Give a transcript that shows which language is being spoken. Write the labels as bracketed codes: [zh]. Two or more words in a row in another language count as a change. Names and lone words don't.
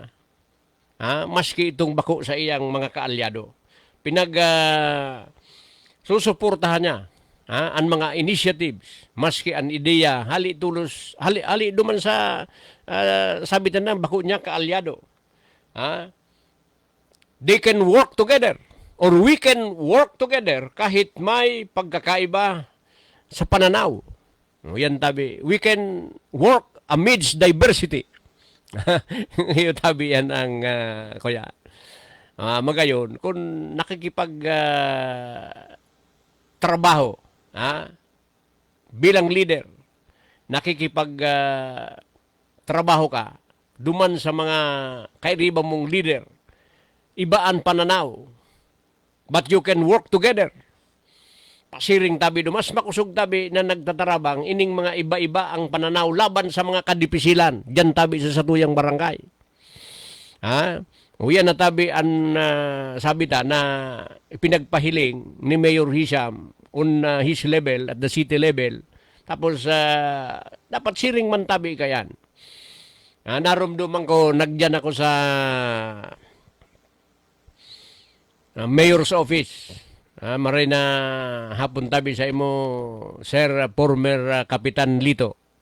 [bik] Maski itong bako sa iyang mga kaalyado. Susuportahan niya ang mga initiatives, maski ang ideya, hali duman sa sabitan ng bako niya kaalyado. [en] They can work together or we can work together [tl] kahit may pagkakaiba sa pananaw. [bik] Yan tabi. [en] We can work amidst diversity. [bik] Yung tabi yan ang kuya. Magayon, kung nakikipag trabaho bilang leader, nakikipag trabaho ka, duman sa mga kairiba mong leader, ibaan pananaw, [en] but you can work together. [bik] Pasiring tabi do, mas makusog tabi na nagtatarabang, ining mga iba-iba ang pananaw laban sa mga kadipisilan, dyan tabi sa satuyang barangay. Uyan na tabi ang sabita na ipinagpahiling ni Mayor Hisham [en] on his level, at the city level. [bik] Tapos dapat siring man tabi kayan. Narumduman ko, nagdyan ako sa [en] mayor's office. [bik] Maray na hapon tabi sa imo, Sir former Kapitan Lito.